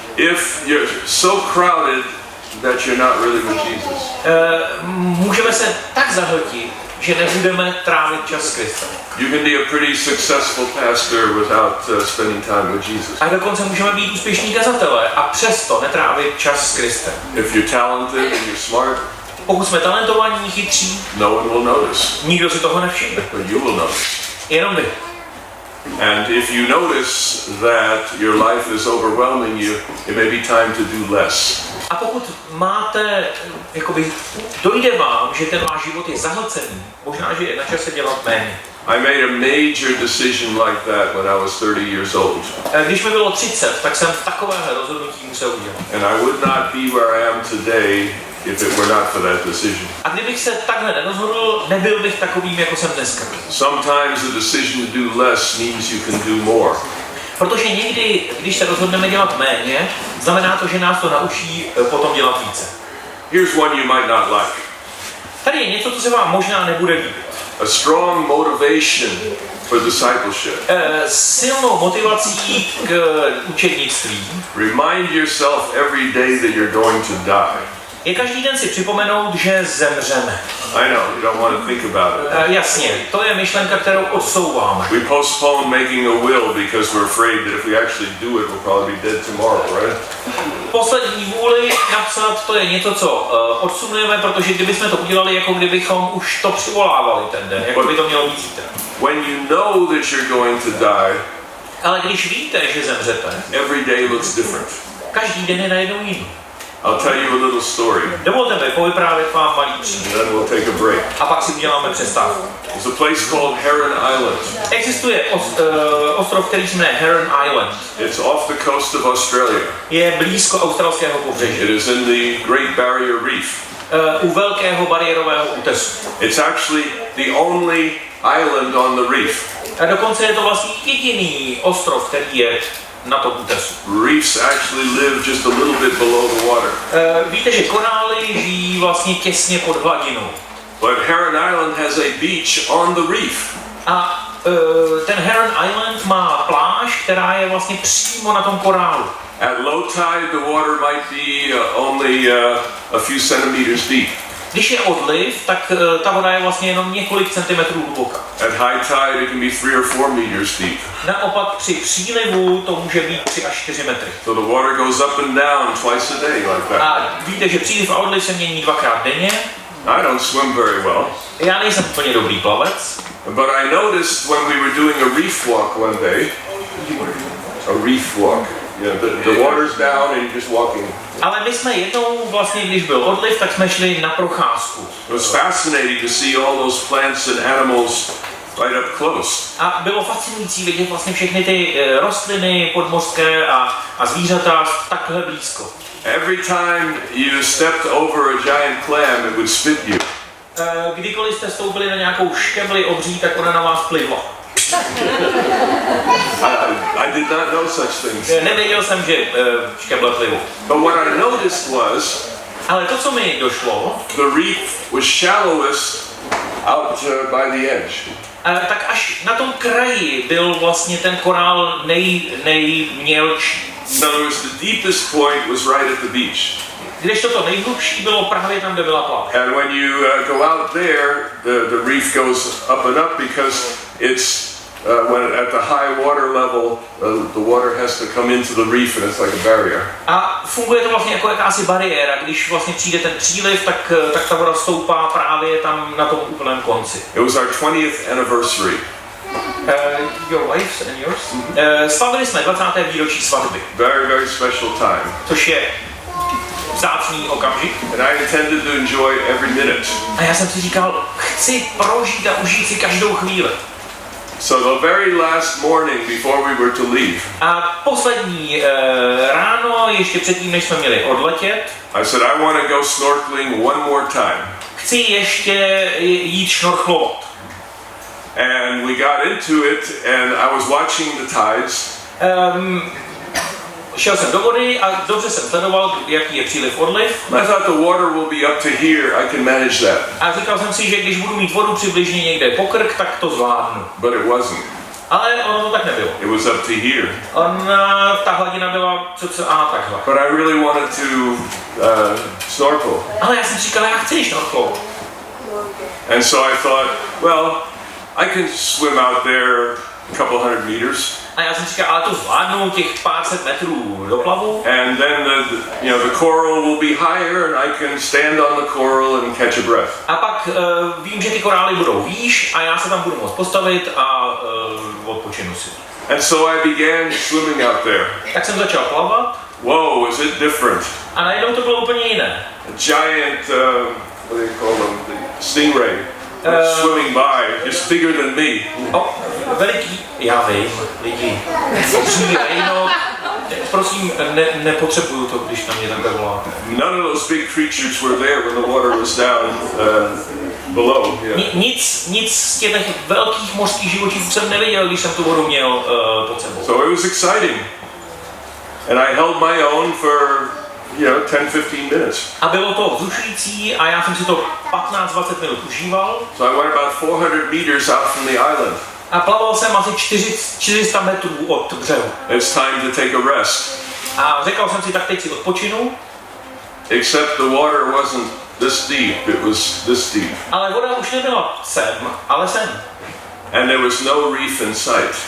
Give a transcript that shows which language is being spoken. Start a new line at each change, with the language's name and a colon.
English: If you're so crowded that you're not really with Jesus.
Czech: Můžeme se tak zahltit, že nebudeme trávit čas s Kristem.
English: You can be a pretty successful pastor without spending time with Jesus.
Czech: A dokonce můžeme být úspěšní kazatelé a přesto netrávit čas s Kristem.
English: If you're talented and you're smart,
Czech: pokud jsme talentovaní, chytří,
English: no one will notice.
Czech: Nikdo si toho nevšimne.
English: But you will notice.
Czech: Jenom vy.
English: And if you notice that your life is overwhelming you, it may be time to do less.
Czech: A pokud máte, dojde vám, že ten váš život je zahlcený, možná, že je na čase dělat méně.
English: I made a major decision like that when I was 30 years old.
Czech: Když mi bylo 30, tak jsem takovéhle rozhodnutí musel udělat.
English: And I would not be where I am today if it were not for that decision.
Czech: A kdybych se takhle nerozhodl, nebyl bych takovým, jako jsem dneska.
English: Sometimes the decision to do less means you can do more.
Czech: Protože někdy, když se rozhodneme dělat méně, znamená to, že nás to naučí potom dělat více.
English: Here's one you might not like.
Czech: Tady je něco, co se vám možná nebude líbit.
English: A strong motivation for discipleship.
Czech: Silnou motivací k učednictví.
English: Remind yourself every day that you're going to die.
Czech: Je každý den si připomenout, že zemřeme.
English: I know, you don't want to think about it.
Czech: Jasně, to je myšlenka, kterou odsouváme.
English: We postpone making a will because we're afraid that if we actually do it, we'll probably be dead tomorrow, right?
Czech: Poslední vůli napsat, to je něco, co odsunujeme, protože kdybychom to udělali, jako kdybychom už to přivolávali ten den, jako by to mělo být zítra.
English: When you know that you're going to die,
Czech: ale když víte, že zemřete,
English: every day looks different.
Czech: Každý den je najednou jiný.
English: I'll tell you a little story.
Czech: Dovolte mi povyprávět vám malý příběh.
English: Then we'll take a break.
Czech: A pak si uděláme přestávku.
English: There's a place called Heron Island.
Czech: Existuje ostrov, který se jmenuje Heron Island.
English: It's off the coast of Australia.
Czech: Je blízko australského pobřeží.
English: It is in the Great Barrier Reef.
Czech: U velkého bariérového útesu.
English: It's actually the only island on the reef.
Czech: A dokonce je to vlastně jediný ostrov, který je na tom útesu.
English: Reefs actually live just a little bit below the water.
Czech: Víte, že korály žijí vlastně těsně pod hladinou.
English: But Heron Island has a beach on the reef.
Czech: A ten Heron Island má pláž, která je vlastně přímo na tom korálu.
English: At low tide, the water might be only a few centimeters deep.
Czech: Když je odliv, tak ta voda je vlastně jenom několik centimetrů hluboká.
English: At high tide, it can be 3 or 4 meters deep.
Czech: Naopak při přílivu to může být 3 až 4 metry.
English: So the water goes up and down twice a day like that.
Czech: A víte, že příliv a odliv se mění dvakrát denně.
English: I don't swim very well.
Czech: Já nejsem úplně dobrý plavec.
English: But I noticed when we were doing a reef walk one day. A reef walk. Yeah, the water's down and you're just walking.
Czech: Ale my jsme jednou vlastně, když byl odliv, tak jsme šli na procházku.
English: It was fascinating to see all those plants and animals right up close.
Czech: A bylo fascinující vidět vlastně všechny ty rostliny podmořské a zvířata takhle blízko.
English: Every time you stepped over a giant clam, it would spit you.
Czech: Kdykoliv jste stoupili na nějakou škebli obří, tak ona na vás plivla.
English: I did not know such things.
Czech: Nevěděl jsem, že škeble plivou.
English: But what I noticed was,
Czech: ale to, co mi došlo,
English: the reef was shallowest out by the edge.
Czech: Tak až na tom kraji byl vlastně ten korál nejmělčí.
English: In other words, the deepest point was right at the beach.
Czech: Když to nejhlubší bylo právě tam, kde byla pláž.
English: And when you go out there, the reef goes up and up because it's when at the high water level, the water has to come into the reef and it's like a barrier.
Czech: A funguje to vlastně jako jakási bariéra, když vlastně přijde ten příliv, tak ta voda stoupá právě tam na tom úplném konci.
English: It was our 20th anniversary. Your wife's and yours?
Czech: Slavili jsme 20. výročí svatby.
English: Very, very special time.
Czech: Což je vzácný okamžik.
English: And I intended to enjoy every minute.
Czech: A já jsem si říkal, chci prožít a užít si každou chvíli.
English: So the very last morning before we were to leave,
Czech: A poslední ráno, ještě předtím, než jsme měli odletět,
English: I said I want to go snorkeling one more time.
Czech: chci ještě jít šnorchlovat.
English: And we got into it and I was watching the tides.
Czech: Šel jsem do vody a dobře jsem sledoval, jaký je příliv odliv.
English: I thought the water will be up to here, I can manage that.
Czech: A říkal jsem si, že když budu mít vodu přibližně někde po krk, tak to zvládnu.
English: But it wasn't.
Czech: Ale ono to tak nebylo.
English: It was up to here.
Czech: Ta hladina byla cca takhle.
English: But I really wanted to snorkel.
Czech: Ale já jsem říkal, já chci šnorchlovat.
English: And so I thought, well, I can swim out there a couple hundred meters.
Czech: A já jsem říkal, ale to zvládnu těch pár set metrů do plavu.
English: And then the coral will be higher and I can stand on the coral and catch a breath.
Czech: A pak vím, že ty korály budou výš a já se tam budu moct postavit a odpočinu si.
English: And so I began swimming out there.
Czech: Tak jsem začal plavat.
English: Whoa, is it different?
Czech: A najednou to bylo úplně jiné.
English: A giant, what do you call them, the stingray, swimming by, just bigger than me.
Czech: Veliký, já vím, lidi. Obří rejno, prosím, nepotřebuju to, když na mě takhle voláte.
English: None of those big creatures were there when the water was down below. Yeah.
Czech: Nic z těch velkých mořských živočichů jsem neviděl, když jsem tu vodu měl pod sebou.
English: So it was exciting. And I held my own for 10-15 minutes.
Czech: A bylo to vzrušující a já jsem si to 15-20 minut užíval.
English: So I went about 400 meters out from the island.
Czech: A plaval jsem asi 400 metrů od břehu.
English: It's time to take a rest.
Czech: A řekl jsem si, tak teď si odpočinu.
English: Except the water wasn't this deep, it was this deep.
Czech: Ale voda už nebyla sem, ale sem.
English: And there was no reef in sight.